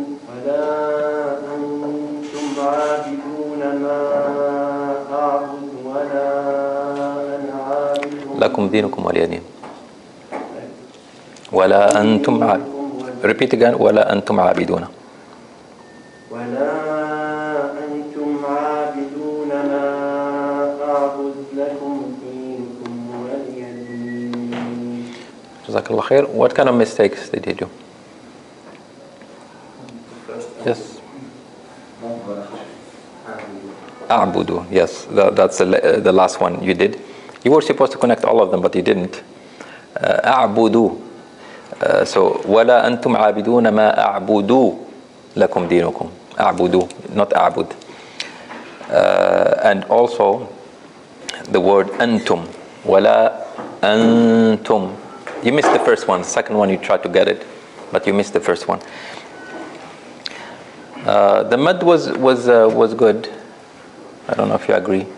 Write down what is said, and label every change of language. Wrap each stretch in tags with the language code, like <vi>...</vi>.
<ar>ولا أنتم عابدون ما أعبد ولا أنا عابد لكم دينكم ولي دين. ولا أنتم</ar> <en>Repeat again.</en> <ar>ولا أنتم عابدون. ولا أنتم عابدون ما أعبد لكم دينكم ولي دين. جزاك الله خير.</ar> <en>What kind of mistakes did he do? Yes.</en> <ar>أعبد.</ar> <en>Yes, that's the last one you did. You were supposed to connect all of them, but you didn't.</en> <ar>أعبد. So ولا أنتم عابدون ما أعبد لكم دينكم. أعبد, not أعبد.</ar> <en>And also the word أنتم.</en> <ar>ولا أنتم.</ar> <en>You missed the first one. Second one you tried to get it, but you missed the first one. The mad was good. I don't know if you agree.</en>